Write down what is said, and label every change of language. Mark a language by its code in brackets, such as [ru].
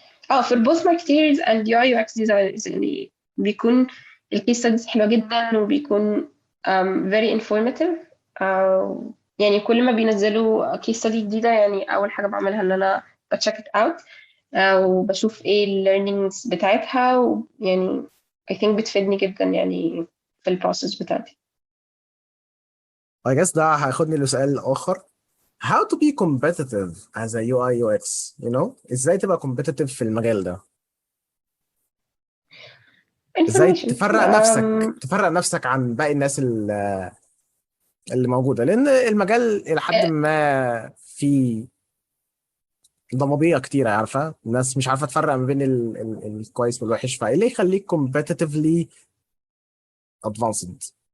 [en] for both marketeers and UI UX designers [ar] يعني بيكون الكيس ستاديز حلوة جدا وبيكون [en] very informative. [ar] يعني كل ما بينزلوا كيس ستادي جديدة يعني أول حاجة بعملها إن أنا بتشيك ات اوت وبشوف ايه الليرنينجز بتاعتها، ويعني [en] I think [ar] بتفيدني جدا يعني في البروسيس بتاعتي. [en] I guess [ar] ده هياخدني لسؤال اخر. [en] How to be competitive as a UI UX, [ar] ازاي تبقى competitive في المجال ده؟ ازاي [en] information. [ar] تفرق نفسك عن باقي الناس اللي موجوده، لان المجال الى حد ما فيه ضبابيه كتيره، عارفه الناس مش عارفه تفرق ما بين الكويس والوحش، فايه اللي يخليك [en] competitively advanced؟